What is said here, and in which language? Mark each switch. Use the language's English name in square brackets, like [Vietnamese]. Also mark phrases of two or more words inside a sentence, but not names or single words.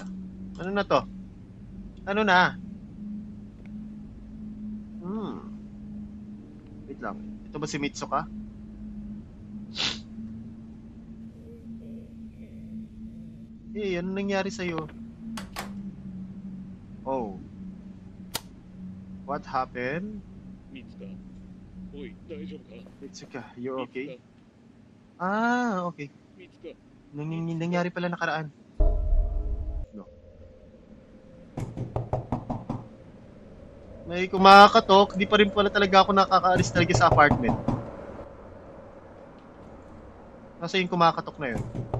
[Filipino] Ano na to? Ano na? Wait lang. Ito ba si Mitsuka? Hey, ano nangyari sa'yo? [English] Oh. What happened? [Japanese] 見つかおい大丈夫か [English] Mitsuka, you [Japanese] 見つ [English] okay? [Japanese] か [English] Ah, okay. [Japanese] 見つか [Filipino] Nangyari pala nakaraan. [English] No. [Filipino] May kumakatok, di pa rin pala talaga ako nakakaalis talaga sa apartment. Nasa yung kumakatok na yun?